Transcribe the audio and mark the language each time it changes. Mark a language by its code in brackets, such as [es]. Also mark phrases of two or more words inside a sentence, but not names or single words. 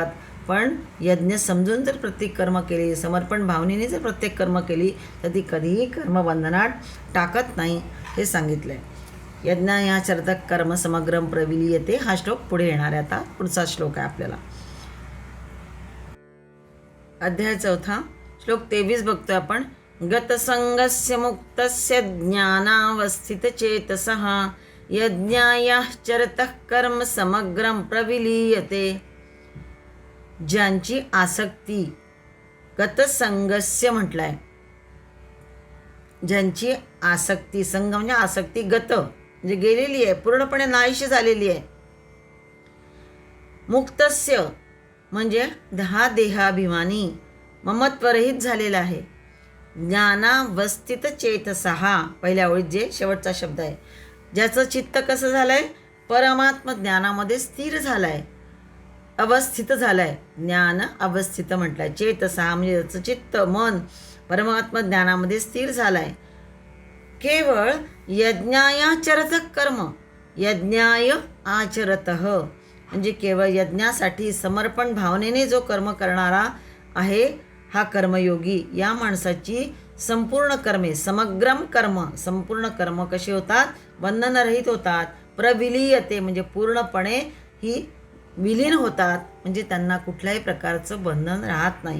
[mr] पण यज्ञ समजून जर प्रत्येक कर्म केली, समर्पण भावनेने जर प्रत्येक कर्म केली तर ती कधीही कर्मबंधनात टाकत नाही हे सांगितलं आहे. [sa] यज्ञाया चरत कर्म समग्रम प्रविलीयते [mr] हा श्लोक पुढे येणार आहे. आता पुढचा श्लोक आहे आपल्याला अध्याय 4 श्लोक 23 बघतोय आपण. [sa] गतसंगस्य मुक्तस्य ज्ञानावस्थितचेतसः यज्ञायाः चरतः कर्म समग्रं प्रविलीयते. [mr] ज्यांची आसक्ती गतसंगस्य म्हटलाय, ज्यांची आसक्ती, संग म्हणजे आसक्ती, गत म्हणजे गेलेली आहे, पूर्णपणे नाहीशी झालेली आहे. मुक्तस्य म्हणजे देहाभिमानी ममत्वरहित झालेला आहे. [sa] ज्ञानावस्थित चेतसहा [mr] पहिल्या ओळीत जे शेवटचा शब्द आहे, ज्याचं चित्त कसं झालं आहे, परमात्म ज्ञानामध्ये स्थिर झालं आहे, अवस्थित झालं आहे. ज्ञान अवस्थित म्हटलं आहे. चेतसहा म्हणजे ज्याचं चित्त मन परमात्म ज्ञानामध्ये स्थिर झालं आहे. केवळ [sa] यज्ञायाचरत कर्म, यज्ञाय आचरत [mr] म्हणजे केवळ यज्ञासाठी समर्पण भावनेने जो कर्म करणारा आहे हा कर्मयोगी, या माणसाची संपूर्ण कर्मे [sa] समग्रम कर्म, [mr] संपूर्ण कर्म कशी होतात, बंधनरहित होतात. प्रविलीयते म्हणजे पूर्णपणे ही विलीन होतात, म्हणजे त्यांना कुठल्याही प्रकारचं बंधन राहत नाही.